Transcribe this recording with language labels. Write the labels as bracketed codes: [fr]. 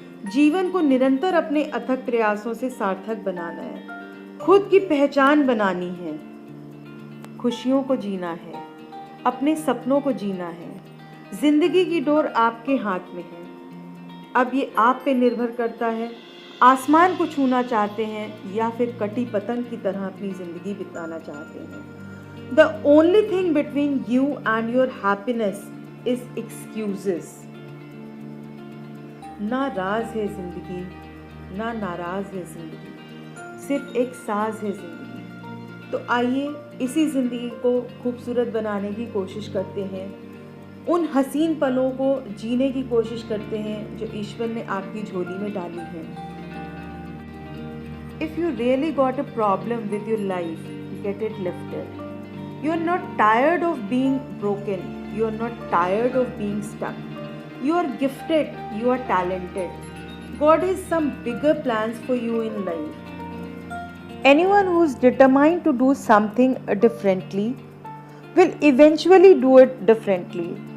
[hi] जीवन को निरंतर अपने अथक प्रयासों से सार्थक बनाना है, खुद की पहचान बनानी है, खुशियों को जीना है, अपने सपनों को जीना है। जिंदगी की डोर आपके हाथ में है। अब ये आप पे निर्भर करता है, आसमान को छूना चाहते हैं या फिर कटी पतंग की तरह अपनी जिंदगी बिताना चाहते हैं। [en] The only thing between you and your happiness is excuses. [hi] ना राज है जिंदगी, ना नाराज़ है ज़िंदगी, सिर्फ एक साज है ज़िंदगी। तो आइए इसी ज़िंदगी को खूबसूरत बनाने की कोशिश करते हैं, उन हसीन पलों को जीने की कोशिश करते हैं जो ईश्वर ने आपकी झोली में डाली है। [en] If you really got a problem with your life, get it lifted. You are not tired of being broken. You are not tired of being stuck. You are gifted. You are talented. God has some bigger plans for you in life. Anyone who is determined to do something differently will eventually do it differently.